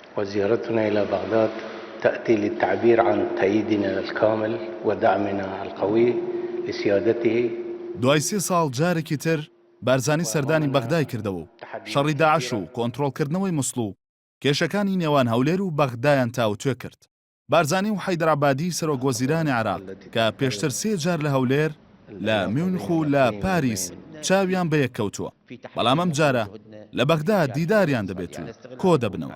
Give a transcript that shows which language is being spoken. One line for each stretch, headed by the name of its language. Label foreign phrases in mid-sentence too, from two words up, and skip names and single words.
Arabic: وزيارتنا إلى بغداد تأتي للتعبير عن تأييدنا الكامل ودعمنا القوي لسيادته.
Central Kurdish: دوای 3 ساڵ جارێکی تر بارزانی سەردانی بەغدای کردەوە و شەڕی داعش و کۆنتڕۆڵکردنەوەی موسڵ و کێشەکانی نێوان هەولێر و بەغدایان تاوتوێ کرد. بارزانی و حەیدەرعەبادی سەرۆکوەزیرانی عێراق کە پێشتر 3 جار لە هەولێر لە میونخ و لە پاریس چاویان بە یەک کەوتووە، بەڵام ئەم جارە لە بەغدا دیداریان دەبێت و کۆ دەبنەوە.